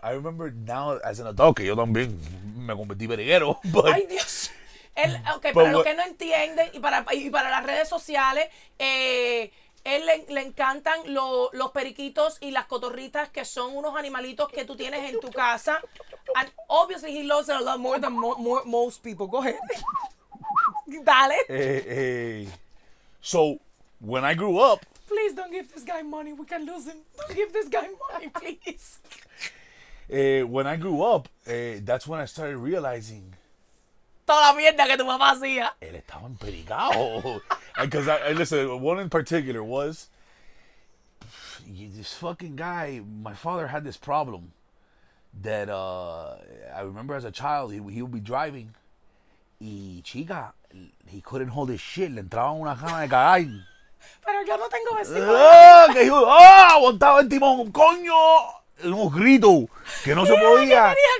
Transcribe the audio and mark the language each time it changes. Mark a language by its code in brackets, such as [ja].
[en] I remember now as an adult [es] que yo también me convertí periquero. [en] But, [es] ay, Dios. Para los que no entienden y para las redes sociales, él le encantan los periquitos y las cotorritas que son unos animalitos que tú tienes en tu casa. [en] And obviously he loves it a lot more than most people. Go ahead. Dale. So, when I grew up... Please don't give this guy money. We can lose him. Don't give this guy money, please. When I grew up, that's when I started realizing... [es] Toda la mierda que tu papá hacía. Él estaba empericado. [en] Because, listen, one in particular was... This fucking guy, my father had this problem that I remember as a child, he would be driving... [es] Y chica, [en] he couldn't hold his shit. [es] Le entraba una gana de cagar. Pero yo no tengo vecinos. Que dijo, aguantaba el timón, coño. Unos gritos que no se podía.